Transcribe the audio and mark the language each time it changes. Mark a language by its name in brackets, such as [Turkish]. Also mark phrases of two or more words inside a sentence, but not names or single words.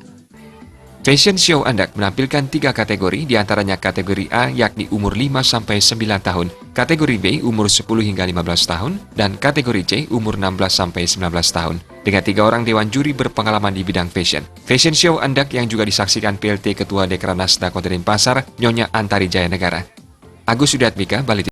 [English] Fashion show [Indonesian] endek menampilkan 3 kategori, diantaranya kategori A yakni umur 5-9 tahun, kategori B umur 10 hingga 15 tahun, dan kategori C umur 16-19 tahun. Dengan 3 orang dewan juri berpengalaman di bidang fashion. [English] Fashion show [Indonesian] endek yang juga disaksikan PLT Ketua Dekranasda Kota Denpasar, Nyonya Antari Jaya Negara. Agus Sudatmika, Bali.